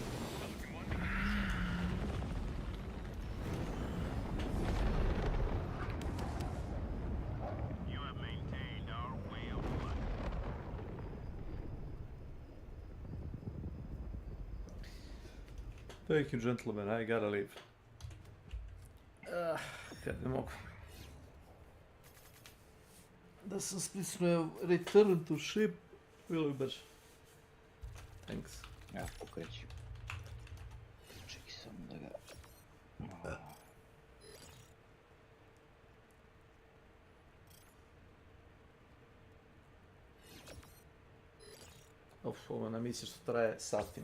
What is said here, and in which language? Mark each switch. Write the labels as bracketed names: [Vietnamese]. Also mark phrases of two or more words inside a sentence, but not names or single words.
[English] Pelican 1 beginning descent. You have maintained our way of life. Thank you, gentlemen. I gotta leave. [Croatian] Kad ne mogu. Da sam stisnuo [English] return to ship, [Croatian] bilo bi brže. [English] Thanks. [Croatian] Ja, pokreći. Čekaj samo da ga... Ovo na misli što traje satima.